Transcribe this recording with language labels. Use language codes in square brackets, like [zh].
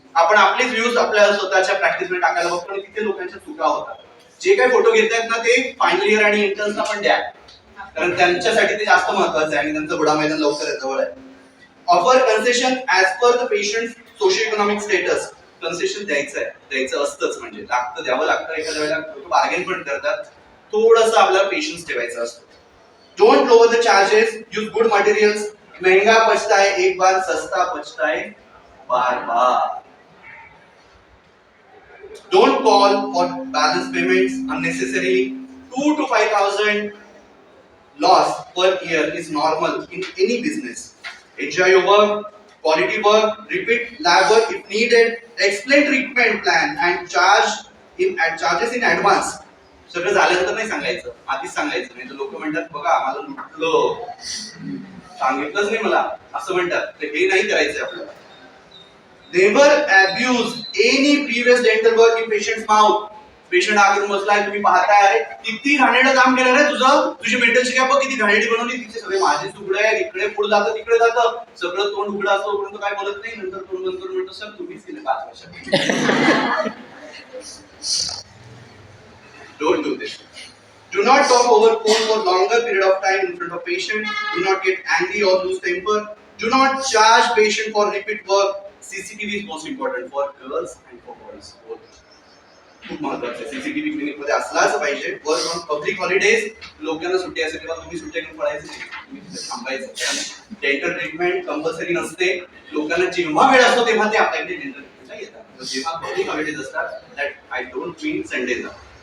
[mr] आपण आपलेच व्ह्यूज आपल्या स्वतःच्या प्रॅक्टिस मध्ये टाकायला बघतो आणि तिथे लोकांच्या चुका होतात. जे काही फोटो घेतायत ना ते फायनल इयर आणि इंटर्न्सला पण द्या कारण त्यांच्यासाठी ते जास्त महत्त्वाचं आहे आणि त्यांचं बुडा मैदान लवकर जवळ आहे. [en] Offer concession as per the patient socio economic status. [mr] Concession द्यायचं असतंच म्हणजे लागतं द्यावं लागतं. एखाद्या वेळेला बार्गेन पण करतात. थोडंसं आपल्याला पेशन्स ठेवायचं असतं. [en] Don't lower the charges. Use good materials. [hi] महंगा पचता है एक बार, सस्ता पचता है बार बार. [en] Don't call for balance payments unnecessarily. 2 to 5,000 loss per year is normal in any business. Enjoy your work, quality work, repeat lab work if needed, explain treatment plan and charges in advance. [mr] सगळं झाल्यानंतर नाही सांगायचं, आधीच सांगायचं. नाही तर लोक म्हणतात बघा आम्हाला लुटलं, सांगितलंच नाही मला असं म्हणतात. तर हे नाही करायचं आपल्याला. [en] Never abuse any previous dental work in patient's mouth. [mr] Patient आगरून बसलाय तुम्ही पाहताय अरे किती घाणेरडं काम केलं रे तुझं. तुझी मेंटल शिकाय बघ किती घाणेरडी बनवली. तिथे सगळे माझे तुकडे आहेत. इकडे पुढे जातं तिकडे जातं. सगळं तोंड उघडं असतं तोपर्यंत काय बोलत नाही. नंतर तोंड बंद करून म्हणतो सर तुम्हीच केलं 5 वर्षात. [en] Don't do this. Do not talk over phone for longer period of time in front of patient. Do not get angry or lose temper. Do not charge patient for repeat work. CCTV is most important for girls and for boys both. [mr] खूप महत्वाचं आहे. CCTV clinic मध्ये असलाच पाहिजे. [en] work on public holidays, [mr] लोकांना सुट्टी असेल तेव्हा तुम्ही सुट्ट्या घेऊन पळायचं नाही, तुम्ही तिथे थांबायचं. डेंटल ट्रीटमेंट कंपल्सरी नसते. लोकांना जेव्हा वेळ असतो तेव्हा ते आपल्याकडे डेंटल ट्रीटमेंटला येतात. जेव्हा पब्लिक हॉलिडेज असतात, [en] that I don't mean [mr] संडेला.